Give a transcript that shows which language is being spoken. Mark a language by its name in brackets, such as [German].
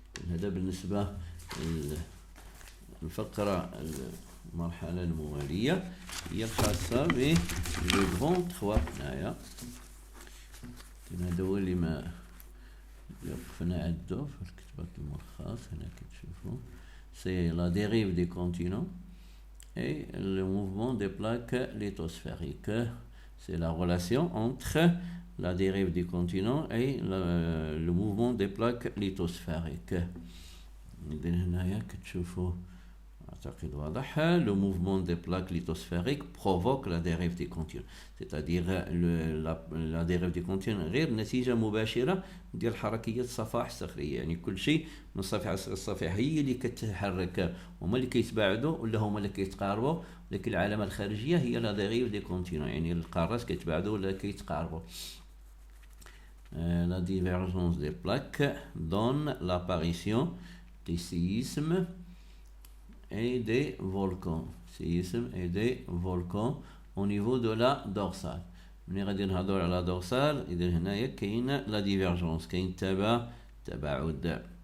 [Arabic] هذا بالنسبه للفقره المرحله المواليه هي الخاصه ب لو غون 3. هنايا هذا هو اللي ما وقفنا عنده في الكتابات الملخص. هنا كتشوفوا [French] c'est la dérive des continents et le mouvement des plaques lithosphériques. C'est la relation entre la dérive des continents et le mouvement des plaques lithosphériques. [Arabic] هنايا كتشوفوا أعتقد واضح. [French] Le mouvement des plaques lithosphériques provoque la dérive des continents, [Arabic] c'est-à-dire la dérive des continents غير نتيجة مباشرة ديال حركية الصفائح الصخرية، يعني كل شيء من الصفائح هي اللي كتحرك، هما اللي كيتباعدوا ولا هما اللي كيتقاربوا، لكن العلامة الخارجية هي لا ديريف دي كونتينون، يعني القارات كيتباعدوا ولا كيتقاربوا. [French] La divergence des plaques donne l'apparition des séismes et des volcans. Séismes et des volcans au niveau de la dorsale. [Arabic] ملي غادي نهضروا على dorsale إذا هنايا كاين لا ديفيرجونس، كاين تباعد.